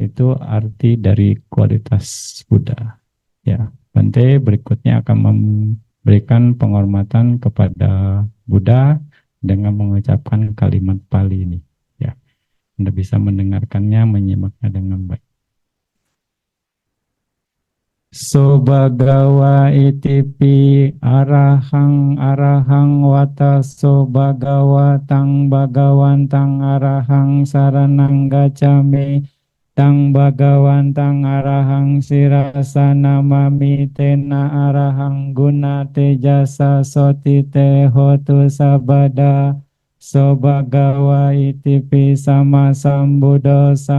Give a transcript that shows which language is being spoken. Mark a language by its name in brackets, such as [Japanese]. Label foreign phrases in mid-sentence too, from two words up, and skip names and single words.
[Indonesian] Itu arti dari kualitas Buddha. Ya, Bante berikutnya akan memberikan penghormatan kepada Buddha dengan mengucapkan kalimat Pali ini. Ya, Anda bisa mendengarkannya, menyimaknya dengan baik. [Pali] So bhagawa itipi arahang arahang wata so bhagawa tang bhagawantang arahang saranang gacami tang bhagawantang arahang sirasa namami tena arahang guna tejasa soti te hotu sabada so bhagawa itipi sama sambuddho